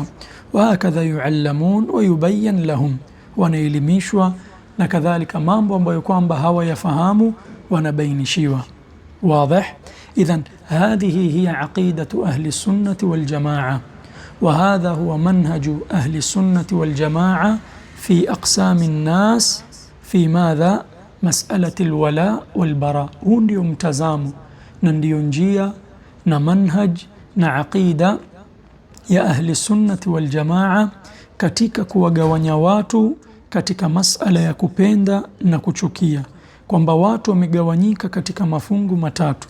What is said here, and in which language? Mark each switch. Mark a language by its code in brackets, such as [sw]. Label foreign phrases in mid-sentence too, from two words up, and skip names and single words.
[ar] وهكذا يعلمون ويبين لهم, [sw] wanaelimishwa na kadhalika mambo ambayo kwamba hawayafahamu wanabainishiwa. [ar] Wazi? إذن هذه هي عقيدة أهل السنة والجماعة وهذا هو منهج أهل السنة والجماعة في أقسام الناس في مسألة الولاء والبراء. [sw] Huu ndio mtazamo na ndio njia na manhaj na aqida ya [ar] أهل السنة والجماعة [sw] katika kuwagawanya watu katika masala ya kupenda na kuchukia, kwamba watu wamegawanyika katika mafungu matatu.